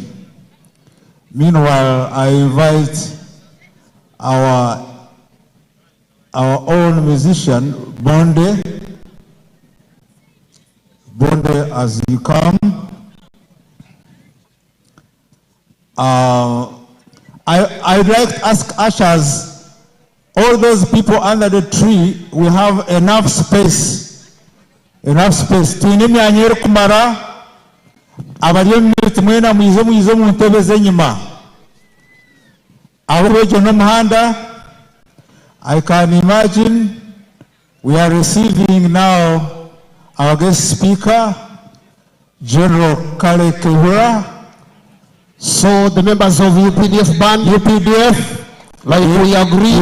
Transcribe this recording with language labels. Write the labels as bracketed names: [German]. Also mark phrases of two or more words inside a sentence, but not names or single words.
[English] Meanwhile, I invite our own musician, Bonde, as you come. I'd like to ask ushers, all those people under the tree, we have enough space. [Nyankole] Tuine myanya eri kumara, abari mu mwena mwize mu ntebe z'enyuma. Abo bejo n'omuhanda, [English] I can imagine we are receiving now our guest speaker, General Kale Kehura. So the members of UPDF band, like we agreed,